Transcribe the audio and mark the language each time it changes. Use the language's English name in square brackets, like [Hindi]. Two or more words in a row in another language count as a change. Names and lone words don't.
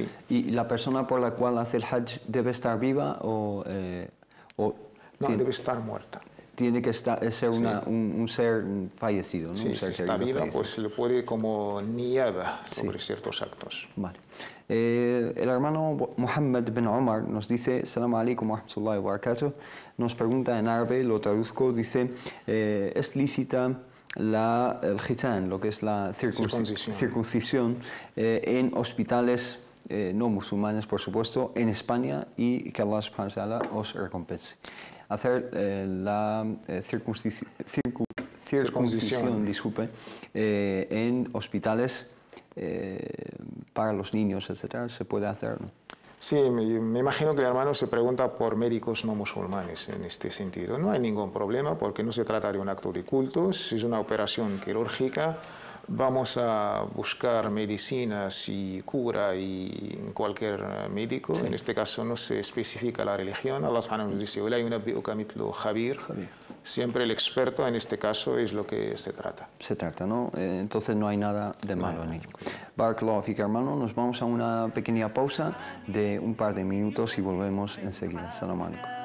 [Spanish] ¿Y la persona por la cual hace el Hajj debe estar viva o no, debe estar muerta? Tiene que ser un ser fallecido, ¿no? Sí, un ser si está viva, fallecido. pues se le puede como niyaba sobre ciertos actos. Vale. El hermano Muhammad bin Omar nos dice: [Arabic] السلام عليكم ورحمة الله وبركاته. [Spanish] Nos pregunta en árabe, lo traduzco, dice: ¿es lícita el khitán, lo que es la circuncisión en hospitales no musulmanes, por supuesto, en España, y que [Arabic] الله سبحانه وتعالى [Spanish] os recompense? Hacer la circuncisión, disculpe, en hospitales para los niños, etcétera, ¿se puede hacer, no? Sí, me imagino que el hermano se pregunta por médicos no musulmanes en este sentido. No hay ningún problema porque no se trata de un acto de culto, es una operación quirúrgica. Vamos a buscar medicinas y cura en cualquier médico. En este caso no se especifica la religión. [Arabic] الله سبحانه وتعالى [Spanish] dice: [Arabic] "ولا ينبئك مثل خبير". [Spanish] Siempre el experto, en este caso, es lo que se trata. Se trata, ¿no? Entonces no hay nada de malo en ello. [Arabic] بارك الله فيك, [Spanish] hermano. Nos vamos a una pequeña pausa de un par de minutos y volvemos enseguida. [Arabic] السلام عليكم.